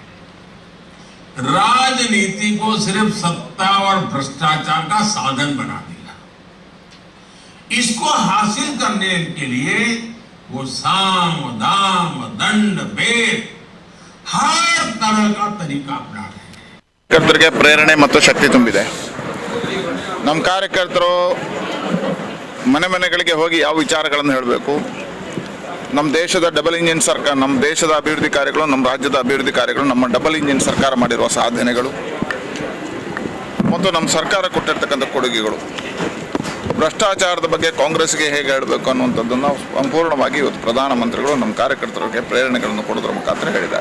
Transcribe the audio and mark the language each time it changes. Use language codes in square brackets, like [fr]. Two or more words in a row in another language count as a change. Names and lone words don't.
[hi] राजनीति को सिर्फ सत्ता और भ्रष्टाचार का साधन बना दिया। इसको हासिल करने के लिए वो साम दाम दंड भेद हर तरह का तरीका अपना रहे हैं। [kn] ಕಾರ್ಯಕರ್ತರಿಗೆ ಪ್ರೇರಣೆ ಮತ್ತು ಶಕ್ತಿ ತುಂಬಿದೆ. ನಮ್ಮ ಕಾರ್ಯಕರ್ತರು ಮನೆ ಮನೆಗಳಿಗೆ ಹೋಗಿ ಯಾವ ವಿಚಾರಗಳನ್ನು ಹೇಳಬೇಕು, ನಮ್ಮ ದೇಶದ [en] double engine [kn] ಸರ್ಕಾರ, ನಮ್ಮ ದೇಶದ ಅಭಿವೃದ್ಧಿ ಕಾರ್ಯಗಳು, ನಮ್ಮ ರಾಜ್ಯದ ಅಭಿವೃದ್ಧಿ ಕಾರ್ಯಗಳು, ನಮ್ಮ [en] double engine [kn] ಸರ್ಕಾರ ಮಾಡಿರುವ ಸಾಧನೆಗಳು ಮತ್ತು ನಮ್ಮ ಸರ್ಕಾರ ಕೊಟ್ಟಿರ್ತಕ್ಕಂಥ ಕೊಡುಗೆಗಳು, ಭ್ರಷ್ಟಾಚಾರದ ಬಗ್ಗೆ ಕಾಂಗ್ರೆಸ್ಗೆ ಹೇಗೆ ಹೇಳಬೇಕು ಅನ್ನುವಂಥದ್ದನ್ನು ಸಂಪೂರ್ಣವಾಗಿ ಇವತ್ತು ಪ್ರಧಾನಮಂತ್ರಿಗಳು ನಮ್ಮ ಕಾರ್ಯಕರ್ತರಿಗೆ ಪ್ರೇರಣೆಗಳನ್ನು ಕೊಡೋದ್ರ ಮುಖಾಂತರ ಹೇಳಿದ್ದಾರೆ.